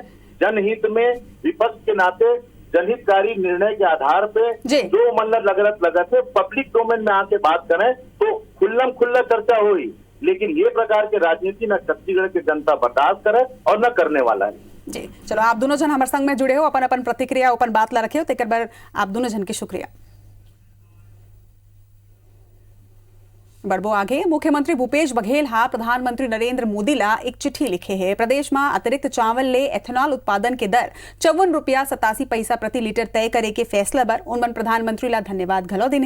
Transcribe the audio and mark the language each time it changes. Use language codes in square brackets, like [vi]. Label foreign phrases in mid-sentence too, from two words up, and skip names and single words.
[hne] जनहित में विपक्ष के नाते जनहितकारी निर्णय के आधार पे जो मन लगत है [en] public domain [hne] में आके बात करें तो खुल्लम खुल्ला चर्चा हुई, लेकिन ये प्रकार के राजनीति न छत्तीसगढ़ की जनता बर्दाश्त करे और न करने वाला है। जी चलो, आप दोनों जन हमारे संग में जुड़े हो, अपन अपन प्रतिक्रिया अपन बात ला रखे हो, एक बार आप दोनों जन के शुक्रिया। बढ़बो आगे, मुख्यमंत्री भूपेश बघेल प्रधानमंत्री नरेंद्र मोदी ला एक चिट्ठी लिखे है। प्रदेश में अतिरिक्त चावल ले एथेनॉल उत्पादन के दर 54 रुपया 87 पैसा प्रति लीटर तय करे के फैसला पर उनमन प्रधानमंत्री ला धन्यवाद घलो दिन है।